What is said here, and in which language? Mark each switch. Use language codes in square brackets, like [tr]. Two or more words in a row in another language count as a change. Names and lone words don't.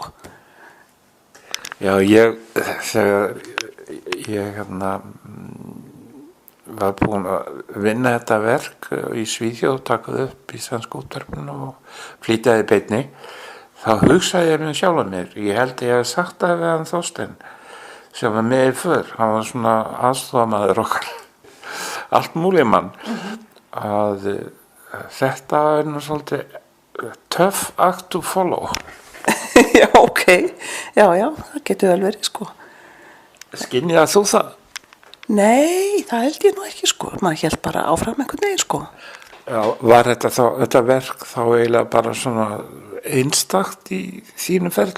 [is] Já, þegar ég var búin að vinna þetta verk í Svíþjóð, takað upp í Sænsku útvarpinu og flýtaði beinni þá hugsaði ég sjálf að mér, ég held ég hef sagt það við hann Þorsteinn sem var með í för, hann var svona aðstofamaður okkar, allt múlið mann, að þetta er nú svolítið [en] tough act to follow. [is] Já, ok, já, það getur vel verið sko. Skynjaði þú það? Nei, það held ég nú ekki sko, maður held bara áfram einhvern veginn sko. Já, var þetta verk þá eiginlega bara svona einstakt í þínu ferli?